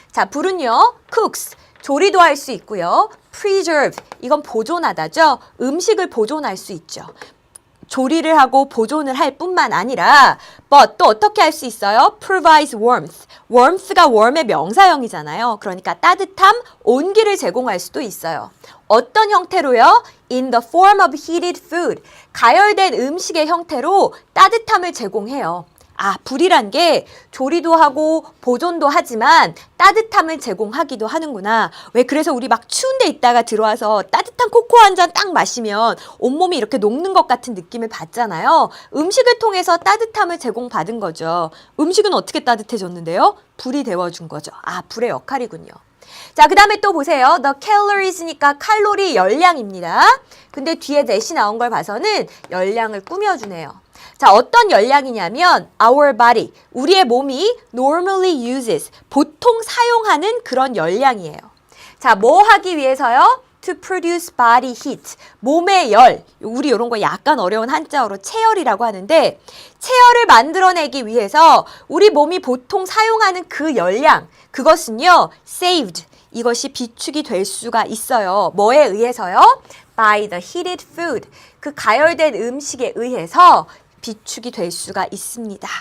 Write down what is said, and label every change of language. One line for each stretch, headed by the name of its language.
Korean: 자, 불은요, cooks, 조리도 할 수 있고요. preserve, 이건 보존하다죠. 음식을 보존할 수 있죠. 조리를 하고 보존을 할 뿐만 아니라 but 또 어떻게 할 수 있어요?
English: provides warmth.
Korean: warmth가 warm의 명사형이잖아요. 그러니까 따뜻함, 온기를 제공할 수도 있어요. 어떤 형태로요?
English: In the form of heated food.
Korean: 가열된 음식의 형태로 따뜻함을 제공해요. 아, 불이란 게 조리도 하고 보존도 하지만 따뜻함을 제공하기도 하는구나. 왜 그래서 우리 막 추운 데 있다가 들어와서 따뜻한 코코아 한 잔 딱 마시면 온몸이 이렇게 녹는 것 같은 느낌을 받잖아요. 음식을 통해서 따뜻함을 제공받은 거죠. 음식은 어떻게 따뜻해졌는데요? 불이 데워준 거죠. 아, 불의 역할이군요. 자, 그 다음에 또 보세요. The calories니까 칼로리 열량입니다. 근데 뒤에 대시 나온 걸 봐서는 열량을 꾸며주네요. 자, 어떤 열량이냐면
English: our body,
Korean: 우리의 몸이
English: normally uses,
Korean: 보통 사용하는 그런 열량이에요. 자, 뭐 하기 위해서요?
English: To produce body heat,
Korean: 몸의 열. 우리 이런 거 약간 어려운 한자어로 체열이라고 하는데 체열을 만들어내기 위해서 우리 몸이 보통 사용하는 그 열량, 그것은요, saved, 이것이 비축이 될 수가 있어요. 뭐에 의해서요?
English: By the heated food,
Korean: 그 가열된 음식에 의해서 비축이 될 수가 있습니다.